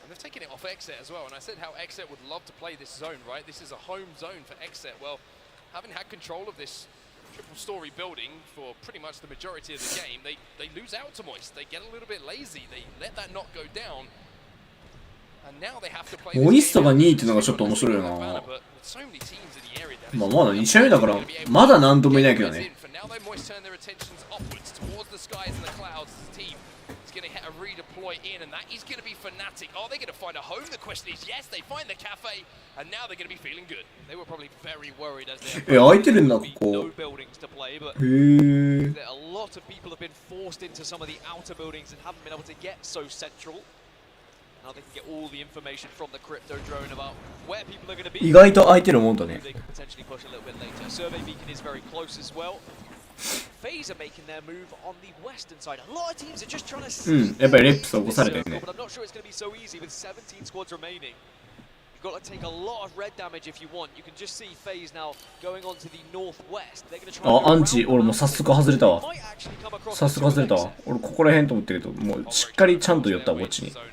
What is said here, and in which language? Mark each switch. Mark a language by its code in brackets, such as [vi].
[en] And they've taken it off Exet as well, and I said how Exet would love to play this zone, right? This is a home zone for Exet. Well, having had control of this triple-story building for pretty much the majority of the game, they lose out to Moist. They get a little bit lazy. They let that knock go down. And now they have to play [ja] モイストが2位っていうのがちょっと面白いよな。まあまだ2試合目だから、まだ何ともいないけどね。 [en] Now they Moist turn their attentions upwards towards the skies and the clouds. This team is going to hit a redeploy in, and that is going to be Fnatic. Are they going to find a home? The question is yes, they find the cafe, and now they're going to be feeling good. They were probably very worried as they [ja] 空いてるんだここ。 [en] no buildings to play, but [ja] へえ。 [en] a lot of people have been forced into some of the outer buildings and haven't been able to get so central. Now they can get all the information from the crypto drone about where people are going to be. [ja] 意外と空いてるもんだね。 [en] They could potentially push a little bit later. Survey beacon is very close as well. FaZe are making their move on the western side. A lot of teams are just trying to [ja] やっぱりレップス起こされてるね。 [en] but I'm not sure it's going to be so easy with 17 squads remaining. You've got to take a lot of red damage if you want. You can just see FaZe now going on to the northwest. They're going to try [ja] あ、アンチ、俺もう早速外れたわ。早速外れたわ。俺ここら辺と思ってるけど、もうしっかりちゃんと寄ったわ、こっちに。